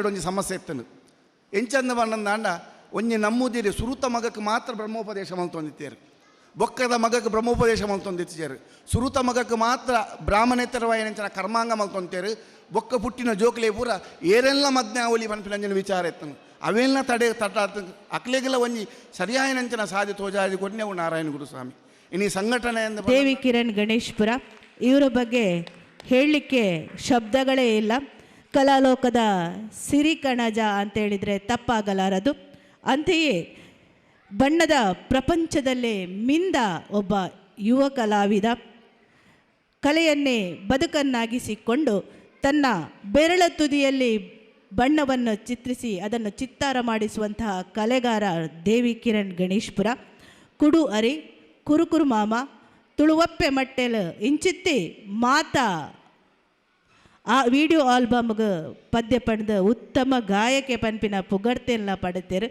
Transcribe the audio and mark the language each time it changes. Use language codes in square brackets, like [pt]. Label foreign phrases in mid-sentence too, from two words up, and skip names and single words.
[tcy] ಒಂಜಿ ಸಮಸ್ಯೆ ಎತ್ತನು ಎಂಚಂದ ಬಣ್ಣಂದಾಂಡ ಒಂಜಿ ನಮ್ಮುದಿರಿ ಸುರುತ ಮಗಕ್ಕೆ ಮಾತ್ರ ಬ್ರಹ್ಮೋಪದೇಶ ಮಲ್ತೊಂದಿತ್ತೇರು ಬೊಕ್ಕದ ಮಗಕ್ಕೆ ಬ್ರಹ್ಮೋಪದೇಶ ಮಲ್ತೊಂದಿತ್ತೇರು ಸುರುತ ಮಗಕ್ಕೆ ಮಾತ್ರ ಬ್ರಾಹ್ಮಣೇತರವಾಯನಂಚನ ಕರ್ಮಾಂಗ ಮಲ್ತೊಂತೇರು ಬೊಕ್ಕ ಪುಟ್ಟಿನ ಜೋಕ್ಲೆ ಪೂರ ಏರೆಲ್ಲ ಮಜ್ಞಾವಲಿ ಪನ್ಪಿನಂಜನ ವಿಚಾರ ಎತ್ತನು ಅವೆಲ್ಲ ತಡೆ ತಟ್ಟ ಅಕ್ಲೆಗೆಲ್ಲ ಒಂಜಿ ಸರಿಯಾಯನಂಚನ ಸಾಧಿ ತೋಜಾದಿ ಕೊಡ್ನೆವು ನಾರಾಯಣ ಗುರುಸ್ವಾಮಿ ಇನ್ನು ಸಂಘಟನೆ [kn] ದೇವಿ ಕಿರಣ್ ಗಣೇಶ್ಪುರ ಇವರ ಬಗ್ಗೆ ಹೇಳಲಿಕ್ಕೆ ಶಬ್ದಗಳೇ ಇಲ್ಲ. ಕಲಾಲೋಕದ ಸಿರಿಕಣಜ ಅಂತೇಳಿದರೆ ತಪ್ಪಾಗಲಾರದು. ಅಂತೆಯೇ ಬಣ್ಣದ ಪ್ರಪಂಚದಲ್ಲೇ ಮಿಂದ ಒಬ್ಬ ಯುವ ಕಲಾವಿದ, ಕಲೆಯನ್ನೇ ಬದುಕನ್ನಾಗಿಸಿಕೊಂಡು ತನ್ನ ಬೆರಳ ತುದಿಯಲ್ಲಿ ಬಣ್ಣವನ್ನು ಚಿತ್ರಿಸಿ ಅದನ್ನು ಚಿತ್ತಾರ ಮಾಡಿಸುವಂತಹ ಕಲೆಗಾರ ದೇವಿ ಕಿರಣ್ ಗಣೇಶ್ಪುರ. [tcy] ಕುಡು ಅರಿ ಕುರುಕುರು ಮಾಮ ತುಳುವಪ್ಪೆ ಮಟ್ಟೆಲ್ ಇಂಚಿತ್ತಿ ಮಾತಾ ಆ ವಿಡಿಯೋ ಆಲ್ಬಮ್ಗೆ ಪದ್ಯ ಪಡೆದ ಉತ್ತಮ ಗಾಯಕಿ ಪನ್ಪಿನ ಪುಗಡ್ತೆಲ್ಲ ಪಡೆತೇರು.